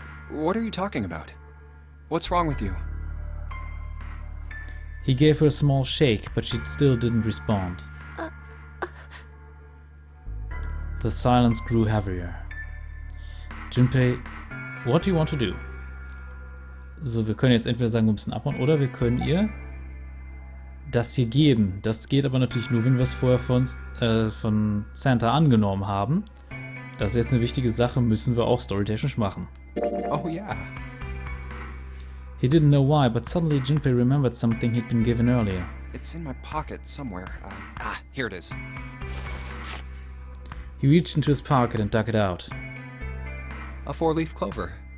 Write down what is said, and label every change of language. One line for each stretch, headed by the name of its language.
English: What are you talking about? What's wrong with you? He gave her a small shake, but she still didn't respond. The silence grew heavier. Junpei, what do you want to do?
German: So, wir können jetzt entweder sagen, wir müssen abhauen, oder wir können ihr das hier geben. Das geht aber natürlich nur, wenn wir es vorher von Santa angenommen haben. Das ist jetzt eine wichtige Sache, müssen wir auch storytechnisch machen.
English: Oh yeah. He didn't know why, but suddenly Junpei remembered something he'd been given earlier. It's in my pocket somewhere. Here it is. He reached into his pocket and dug it out. A 4-leaf clover.